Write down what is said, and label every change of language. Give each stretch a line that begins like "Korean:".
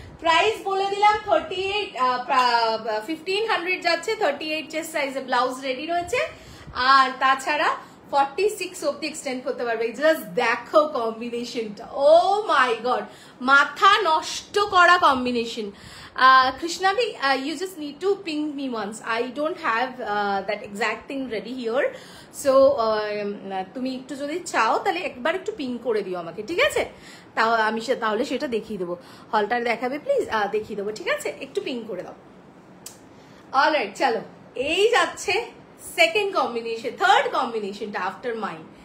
Bangla: Price বলে দিলাম 38, 1500 যাচ্ছে, 38 চেস্ট সাইজে ব্লাউজ রেডি রয়েছে, আর তাছাড়া 46 অব্দি এক্সটেন্ড করতে পারবে। জাস্ট দেখো কম্বিনেশনটা, ও মাই গড, মাথা নষ্ট করা combination.
English: Krishna bhi, you just need to ping me once. I don't have that exact thing ready here, so
Bangla: তুমি একটু যদি চাও তাহলে একবার একটু পিং করে দিও আমাকে, ঠিক আছে? তাহলে সেটা দেখিয়ে দেবো। হলটার দেখাবে প্লিজ, দেখিয়ে দেবো, ঠিক আছে? একটু পিং করে দাও। অলরাইট, চলো এই যাচ্ছে সেকেন্ড কম্বিনেশন, থার্ড কম্বিনেশনটা আফটার মাইন।